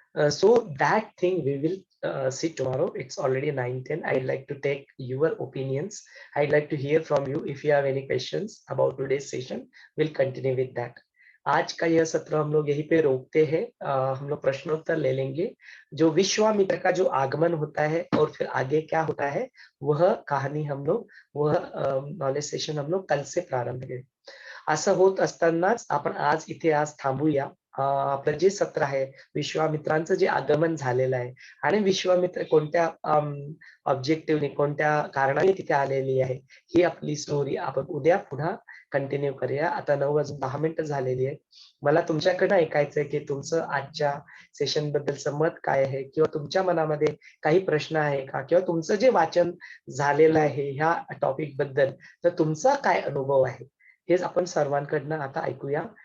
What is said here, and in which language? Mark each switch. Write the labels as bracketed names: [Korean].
[English] So that thing we will see tomorrow. It's already 9:10. I'd like to take your opinions. I'd like to hear from you. If you have any questions about today's session, we'll continue with that. [Hindi] आज का यह सत्र हम लोग यहीं पे रोकते हैं. हम लोग प्रश्नोत्तर ले लेंगे. जो विश्वामित्र का जो आगमन होता है और फिर आगे क्या होता है, वह कहानी हम लोग, वह नॉलेज सेशन हम लोग कल से प्रारंभ करें. [Marathi] असं होत असतानाच आपण आज इथे थांबूया. आपलं जे सत्र आहे, विश्वामित्रांचं जे आगमन झालेलं आहे आणि विश्वामित्र कोणत्या ऑब्जेक्टिव्हने, कोणत्या कारणाने तिथे आलेली आहे, ही आपली स्टोरी आपण उद्या पुन्हा कंटिन्यू करूया. आता 9:10 झालेली आहे. मला तुमच्याकडनं ऐकायचंय की तुमचं आजच्या सेशन बद्दलचं मत काय आहे, किंवा तुमच्या मनामध्ये काही प्रश्न आहे का, किंवा तुमचं जे वाचन झालेलं आहे ह्या टॉपिक बद्दल, तर तुमचा काय अनुभव आहे, हेच आपण सर्वांकडनं आता ऐकूया.